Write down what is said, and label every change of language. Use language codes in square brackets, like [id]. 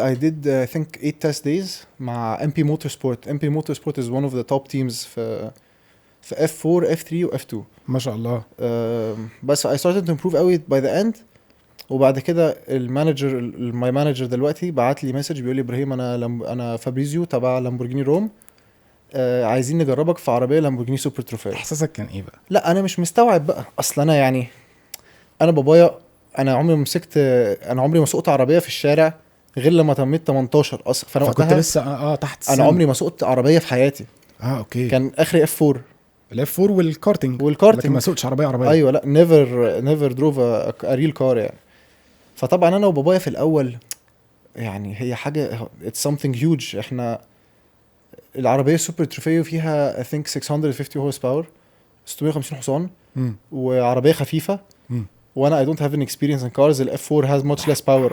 [en] I did I think 8 test days مع MP Motorsport. MP Motorsport is one of the top teams في F4 F3 و F2. [ar] ما شاء الله. [en] بس I started to improve قوي by the end. [ar] وبعد كده المانجر [en] my manager [ar] دلوقتي بعت لي مسج بيقول لي ابراهيم انا فابريزيو تبع لامبورجيني روم، عايزين نجربك في عربيه لامبورجيني سوبر تروفيه. احساسك كان ايه بقى؟ لا انا مش مستوعب بقى. اصلا انا يعني انا بابايا انا عمري ما سوقت عربيه في الشارع غير لما تميت 18 اصلا. فانا كنت لسه تحت السن. انا عمري ما سوقت عربيه في حياتي. اوكي. كان اخري F4 F4 والكارتنج لكن ما سوقتش عربيه. ايوه لا [en] never drove a real car يعني. [ar] فطبعا انا وبابايا في الاول يعني هي حاجه [en] it's something huge. [ar] احنا العربيه سوبر تروفيو فيها [en] I think [ar] 650 هورس باور 650 حصان وعربيه خفيفه. وانا [en] I don't have an experience in cars. ال F4 has much less power.